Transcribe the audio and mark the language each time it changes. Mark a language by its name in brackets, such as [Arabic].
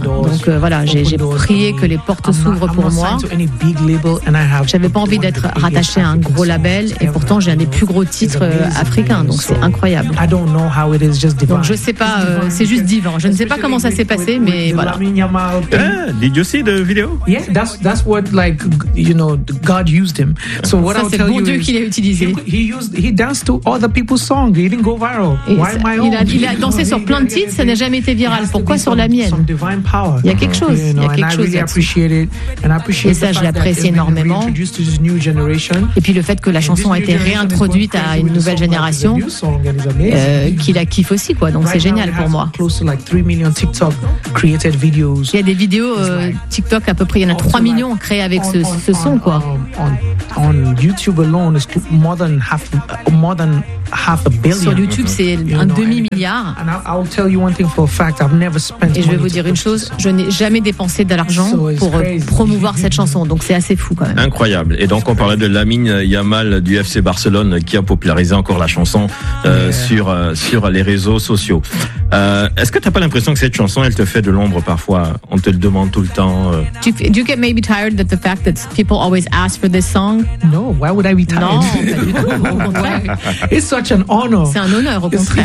[French] Donc voilà, j'ai prié que les portes s'ouvrent pour moi. J'avais pas envie d'être rattaché à un gros label et pourtant j'ai un des plus gros titres africains, donc c'est incroyable. Donc je ne sais pas, c'est juste divin. Je ne sais pas comment ça s'est passé, mais voilà. [English] Did you see the video? Yeah, that's what like you know God used him. So what I'll tell you, [French] c'est mon Dieu qui l'a utilisé. [English] He danced to all the people's song, it didn't go viral. [French] Il a dansé sur plein de titres, ça n'a jamais été viral. Pourquoi sur la mienne? Il y a quelque chose, il y a quelque chose. Et ça, je l'apprécie énormément. Et puis le fait que la chanson a été réintroduite à une nouvelle génération, qui la kiffe aussi, quoi. Donc c'est génial pour moi. Il y a des vidéos TikTok à peu près, il y en a 3 millions créées avec ce son, quoi. [English] On YouTube alone, it's more than half. half a billion. [French] Sur YouTube, c'est un demi-milliard. [English] And I'll tell you one thing for a fact, I've never spent. [French] Et je vais vous dire une chose, je n'ai jamais dépensé de l'argent pour promouvoir cette chanson. Donc c'est assez fou quand même. Incroyable. Et donc on parlait de Lamine Yamal du FC Barcelone qui a popularisé encore la chanson sur les réseaux sociaux. Est-ce que t'as pas l'impression que cette chanson, elle te fait de l'ombre parfois? On te le demande tout le temps. [English] Do you get maybe tired that the fact that people always ask for this song? No, why would I be tired? [French] Non, pas du tout, au contraire. [English] It's such an honor. [French] C'est un honneur, au contraire.